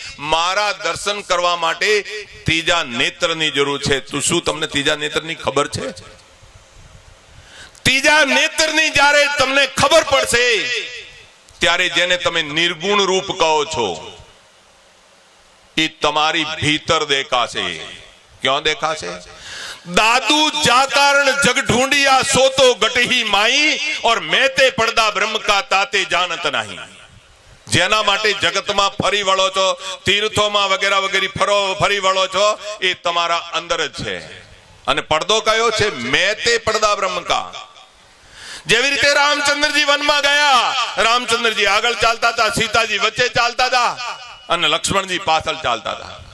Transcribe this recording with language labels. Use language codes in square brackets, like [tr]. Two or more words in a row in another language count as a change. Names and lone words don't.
[gu] મારા દર્શન કરવા માટે ત્રીજા નેત્રની જરૂર છે. તો શું તમને ત્રીજા નેત્રની ખબર છે? ત્રીજા નેત્રની જ્યારે તમને ખબર પડશે ત્યારે જેને તમે નિર્ગુણ રૂપ કહો છો એ તમારી ભીતર દેખાશે. [hi] क्यों देखा से? दादू जा कारण जग ढूंढिया सो तो गटही माई और मैते पडदा ब्रह्म का ताते जानत नहीं. [gu] જેના માટે જગતમાં ફરી વળો છો, તીર્થોમાં વગેરે વગેરે ફરી વળો છો, એ તમારા અંદર જ છે. અને પડદો કયો છે? [hi] मेते पडदा ब्रह्म का. [gu] જેવી રીતે રામચંદ્રજી વનમાં ગયા, રામચંદ્રજી આગળ ચાલતા હતા, સીતાજી વચ્ચે ચાલતા હતા અને લક્ષ્મણજી પાછળ ચાલતા હતા.